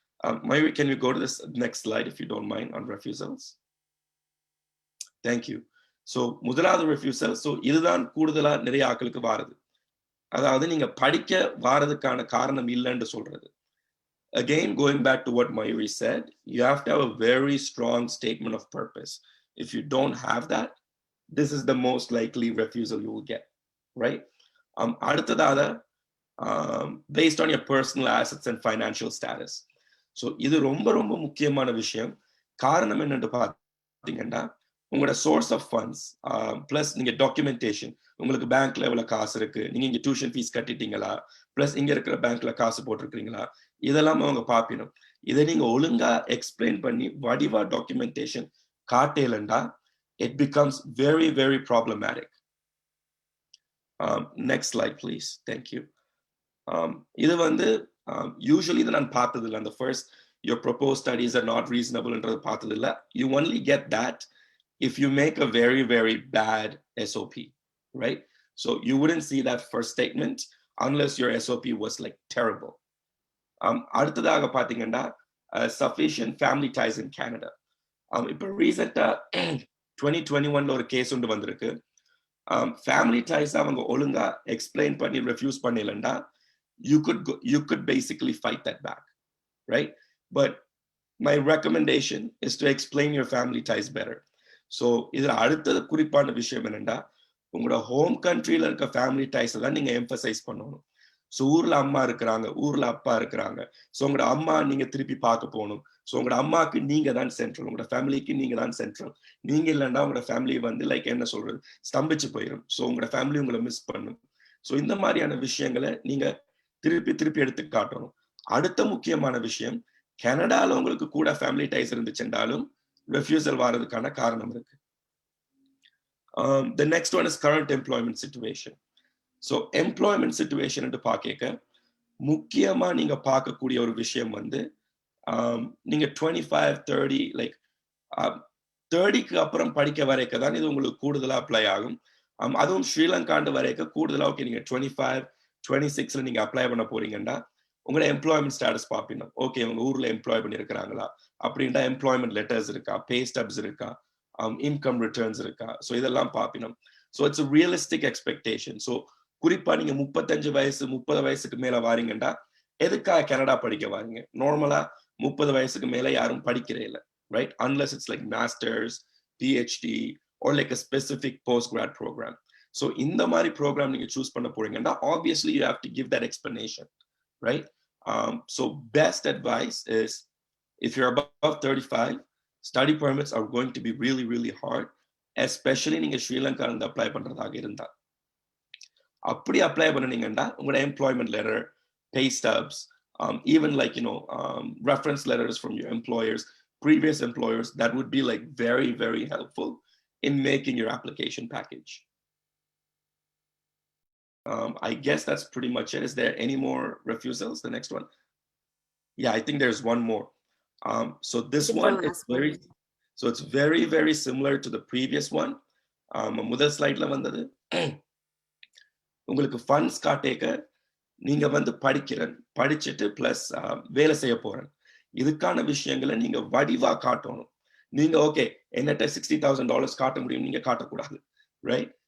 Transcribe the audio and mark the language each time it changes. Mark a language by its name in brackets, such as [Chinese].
[English] Mayoori, can you go to this next slide if you don't mind on refusals? Thank you. [Tamil] So முதலாவது refusal, so இதுதான் கூடுதலா நிறைய ஆட்களுக்கு வாருது. அதாவது நீங்க படிக்க வாரதுக்கான காரணம் இல்லைன்னு சொல்றது. [English] Again, going back to what Mayoori said, you have to have a very strong statement of purpose. If you don't have that, this is the most likely refusal you will get, right? [Tamil] அடுத்ததாக, [English] based on your personal assets and financial status. [Tamil] So இது ரொம்ப ரொம்ப முக்கியமான விஷயம். காரணம் என்னன்னு பார்த்தீங்கன்னா, உங்களோட சோர்ஸ் ஆஃப் ஃபண்ட்ஸ் பிளஸ் நீங்க டாக்குமெண்டேஷன், உங்களுக்கு பேங்க்ல எவ்வளவு காசு இருக்கு, நீங்க இங்க டியூஷன் ஃபீஸ் கட்டிட்டீங்களா, பிளஸ் இங்க இருக்கிற பேங்க்ல காசு போட்டிருக்கீங்களா, இதெல்லாம் அவங்க பார்க்கணும். இதை நீங்க ஒழுங்கா எக்ஸ்பிளைன் பண்ணி வடிவா documentation காட்டேலண்டா [English] it becomes very very problematic. Next slide please. Thank you. [Tamil] இது வந்து [English] usually [Tamil] இதை நான் பார்த்ததில்லை. அந்த [English] first your proposed studies are not reasonable [Tamil] என்றது பார்த்ததில்லை. [English] You only get that if you make a very very bad SOP, right? So you wouldn't see that first statement unless your SOP was like terrible. [Tamil] அடுத்ததாக பார்த்தீங்கன்னா, [English] sufficient family ties in Canada. [Tamil] இப்போ ரீசெண்டா 2021ல ஒரு case ஒன்று வந்திருக்கு. Family dies அவங்க ஒழுங்கா explain பண்ணி refuse பண்ணலண்டா, [English] you could basically fight that back, right? But my recommendation is to explain your family ties better. [Tamil] So இதுல அடுத்தது குறிப்பான விஷயம் என்னன்னா, உங்களோட ஹோம் கண்ட்ரியில இருக்க ஃபேமிலி டைஸ் தான் நீங்க எம்பசைஸ் பண்ணணும். ஸோ ஊர்ல அம்மா இருக்கிறாங்க, ஊர்ல அப்பா இருக்கிறாங்க. ஸோ உங்களோட அம்மா நீங்க திருப்பி பார்க்க போகணும். ஸோ உங்களோட அம்மாவுக்கு நீங்க தான் சென்ட்ரல், உங்களோட ஃபேமிலிக்கு நீங்க தான் சென்ட்ரல். நீங்க இல்லைன்னா உங்களோட ஃபேமிலி வந்து லைக் என்ன சொல்றது, ஸ்தம்பிச்சு போயிடும். ஸோ உங்களோட ஃபேமிலி உங்களை மிஸ் பண்ணும். ஸோ இந்த மாதிரியான விஷயங்களை நீங்க திருப்பி திருப்பி எடுத்து காட்டணும். அடுத்த முக்கியமான விஷயம், கனடால உங்களுக்கு கூட ஃபேமிலி டைஸ் இருந்துச்சுன்றாலும் ரெஃப்யூசல் வாரதுக்கான காரணம் இருக்கு. [English] The next one is current employment situation. [Tamil] So employment situation என்று பார்க்க முக்கியமா நீங்க பார்க்கக்கூடிய ஒரு விஷயம் வந்து, நீங்க 25, 30 லைக் 30க்கு அப்புறம் படிக்க வரைக்க தான் இது உங்களுக்கு கூடுதலா அப்ளை ஆகும். அதுவும் ஸ்ரீலங்காண்டு வரைக்க கூடுதலா ஓகே நீங்க 25, 26ல நீங்க அப்ளை பண்ண போறீங்கன்னா உங்களோட எம்ப்ளாய்மெண்ட் ஸ்டேட்டஸ் பார்ப்பீங்க. ஓகே உங்க ஊர்ல எம்ப்ளாய் பண்ணிருக்கிறாங்களா அப்படின்னா, எம்ப்ளாய்மெண்ட் லெட்டர்ஸ் இருக்கா, பே ஸ்டப்ஸ் இருக்கா, இன்கம் ரிட்டர்ன்ஸ் இருக்கா, ஸோ இதெல்லாம் பார்ப்பீங்க. [English] So it's a realistic expectation. [Tamil] So குறிப்பா நீங்க 35 வயசு 30 வயசுக்கு மேல வாரீங்கன்னா எதுக்காக கனடா படிக்க வாரீங்க? நார்மலா 30 வயசுக்கு மேல யாரும் படிக்கிறே இல்லை, right? [English] Unless it's like masters, PhD or like a specific postgrad program. So [Tamil] இந்த மாதிரி ப்ரோக்ராம் நீங்க சூஸ் பண்ண போறீங்கன்னா [English] obviously you have to give that explanation, right? So best advice is, if you're above 35, study permits are going to be really really hard, especially [Tamil] நீங்க ஸ்ரீலங்கால இருந்து apply பண்றதாக இருந்தா. அப்படி அப்ளை பண்ணீங்கன்னா உங்களோட employment letter, [English] pay stubs, even like reference letters from your employers, previous employers, that would be like very very helpful in making your application package. I guess that's pretty much it. Is there any more refusals? The next one. Yeah, I think there's one more. So this one is it's very very similar to the previous one. [Tamil] முதல் ஸ்லைட்ல வந்தது, உங்களுக்கு funds காட்டேக்க நீங்க வந்து படிச்சுட்டு plus வேலை செய்ய போறேன், இதுக்கான விஷயங்களை நீங்க வடிவா காட்டணும். நீங்க ஓகே என்னட்ட $60,000 காட்ட முடியும், நீங்க காட்டக்கூடாது, ரைட்?